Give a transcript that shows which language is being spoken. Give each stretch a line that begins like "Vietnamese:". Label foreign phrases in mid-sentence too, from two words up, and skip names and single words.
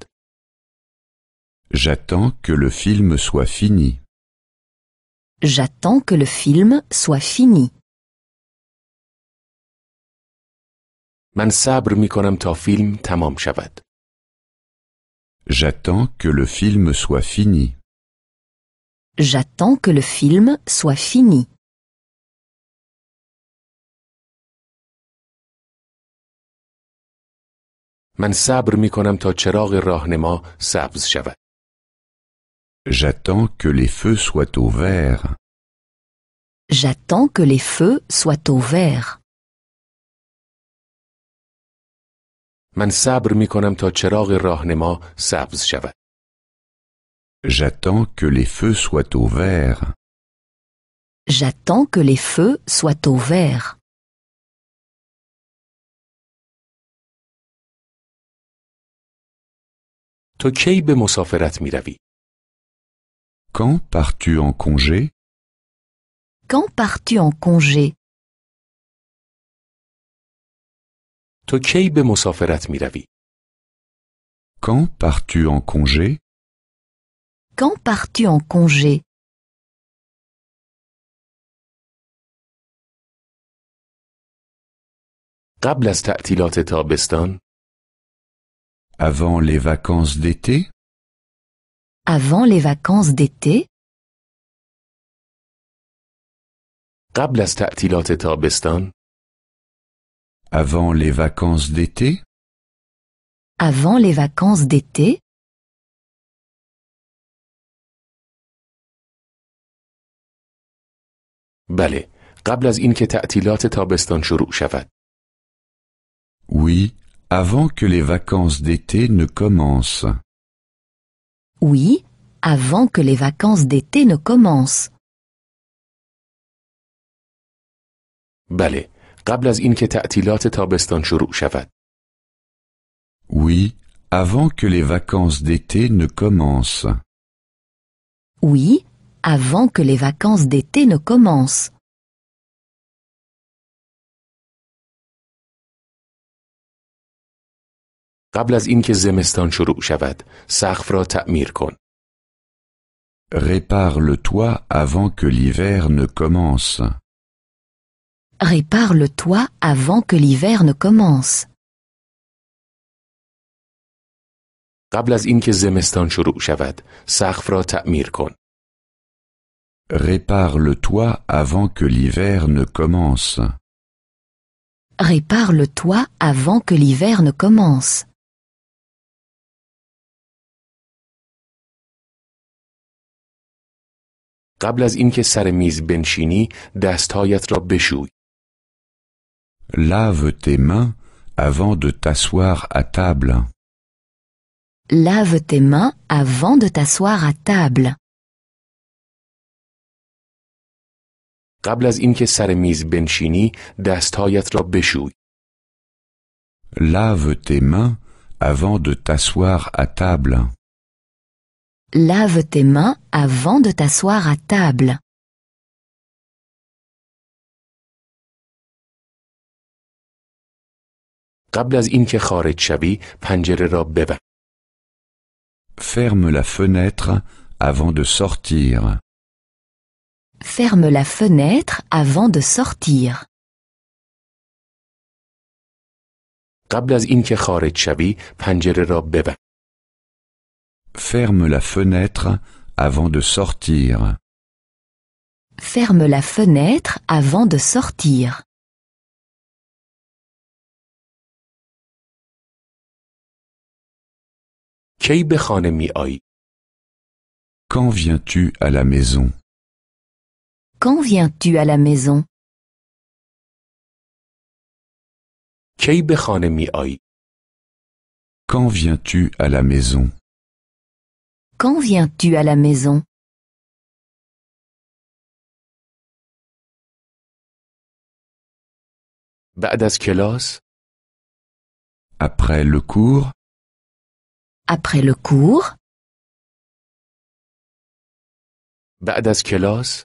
French: J'attends que le film soit fini. J'attends que le film soit fini.
Persian: من صبر می کنم تا فیلم تمام شود.
French: J'attends que le film soit fini. J'attends que le film soit fini.
Persian: من صبر می کنم تا چراغ راهنما سبز شود.
French: J'attends que les feux soient au vert. J'attends que les feux soient au vert.
Persian: من صبر می کنم تا چراغ راهنما سبز شود.
French: J'attends que les feux soient au vert. J'attends que les feux soient au vert.
Persian: تو کی به مسافرت می روی؟
French: Quand pars-tu en congé? Quand pars-tu en congé?
Persian: تو کی به مسافرت می روی؟
French: Quand pars-tu en congé? Quand pars-tu en congé?
Persian: قبل از تعطیلات تابستان؟
French: Avant les vacances d'été? Avant les vacances d'été?
Persian: قبل از تعطیلات تابستان؟
French: Avant les vacances d'été? Avant les vacances d'été?
Persian: بله، قبل از اینکه تعطیلات تابستان شروع شود.
French: Oui, avant que les vacances d'été ne commencent. Oui, avant que les vacances d'été ne commencent.
Persian: بله، قبل از اینکه تعطیلات تابستان شروع شود.
French: Oui, avant que les vacances d'été ne commencent. Oui, avant que les vacances d'été ne commencent.
Persian: قبل از اینکه زمستان شروع شود، سقف را تعمیر کن.
French: Répare le toit avant que l'hiver ne commence. Répare le toit avant que l'hiver ne commence.
Persian: قبل از اینکه زمستان شروع شود، سقف را تعمیر کن.
French: Répare le toit avant que l'hiver ne commence. Répare le toit avant que l'hiver ne commence.
Persian: قبل از اینکه سر میز بنشینی، دستهایت را بشوی.
French: Lave tes mains avant de t'asseoir à table. Lave tes mains avant de t'asseoir à table.
Persian: قبل از اینکه سر میز بنشینی، دستهایت را بشوی.
French: Lave tes mains avant de t'asseoir à table. Lave tes mains avant de t'asseoir à table.
Persian: قبل از اینکه خارج شوی، پنجره را ببند.
French: Ferme la fenêtre avant de sortir. Ferme la fenêtre avant de sortir.
Persian: قبل از اینکه خارج شوی، پنجره را ببند.
French: Ferme la fenêtre avant de sortir. Ferme la fenêtre avant de sortir.
Persian: کی به خانه می آیی؟
French: Quand viens-tu à la maison? Quand viens-tu à la maison?
Persian: کی به خانه می آیی؟
French: Quand viens-tu à la maison? Quand viens-tu à la maison?
Persian: بعد از کلاس؟
French: Après le cours? Après le cours?
Persian: بعد از کلاس؟